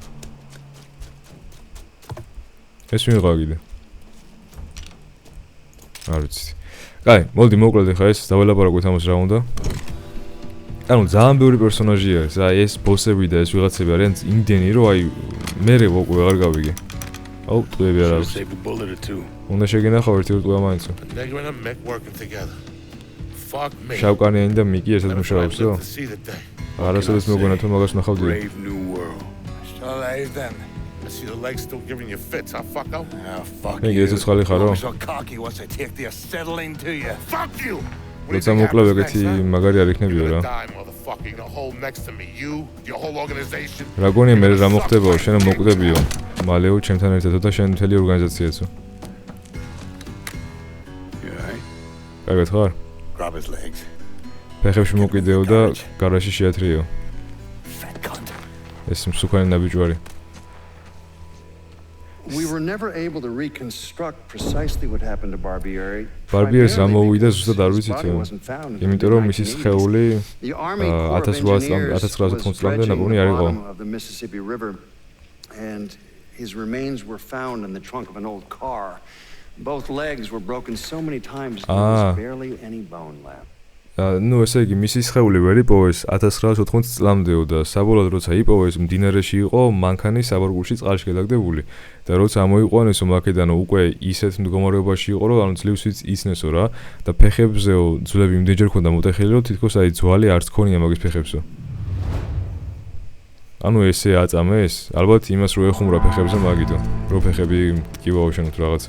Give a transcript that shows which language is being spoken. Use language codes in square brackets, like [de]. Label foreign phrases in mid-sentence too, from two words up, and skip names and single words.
[ka] ეს მიღა კიდე არ ვიცი კაი მოდი მოკლედ ხა ეს დაველაპარაკოთ ამას რა უნდა ანუ ძალიან ბევრი პერსონაჟია ეს აი ეს ბოსები და ეს ვიღაცები არიან იმდენი რომ აი მე უკვე აღარ გავიგე აუ ტყუები არ აქვს უნდა შეგენახავ ერთი ტყუა მაინც შავკანიანი და მიკი ერთად მუშაობსო არასოდეს მოგონა თუ მაგას ნახავდი [en] I see the legs still giving you fits, huh, fucko? [ka] Hey, ეს ცხალი ხარო? [en] Fuck you! [ka] როცა მოკლავ ეგეთი მაგარი არ იქნებიო რა. რა გონია მე რა მოხდებაო, შენ მოკვდებიო. მალეო ჩემთან ერთადო და შენ მთელი ორგანიზაციაცო. კარგად ხარ? [en] Grab his legs. [ka] ფეხებში მოკიდეო და გარაში შეათრიეო. ეს მსუქანი ნაბიჯვარი. [en] We were never able to reconstruct precisely what happened to Barbieri. [ka] Barbieris რა მოვიდა ზუსტად არ ვიცით. იმიტომ რომ მისი სხეული 1990 წლამდე ნაპოვნი არ იყო. [en] And his remains were found in the trunk of an old car. Both legs were broken so many times there was barely any bone left. [ka] ნუ ესე იგი მისი სხეული ვერ იპოვეს 1980 წლამდეო და საბოლოოდ როცა იპოვეს მდინარეში იყო მანქანის საბარგულში წყალში გადაგდებული და როცა ამოიყვანესო მაქედანო უკვე ისეთ მდგომარეობაში იყო რომ ანუ ძლივსვით იცნესო რა და ფეხებზეო ძვლები იმდენჯერ ქონდა მოტეხილი რომ თითქოს აი ძვალი არც ქონია მაგის ფეხებსო ანუ ესე აწამეს, ალბათ იმას რო ეხუმრა ფეხებზე მაგითო, რო ფეხები ტკივაო შენოთ რაღაცაო.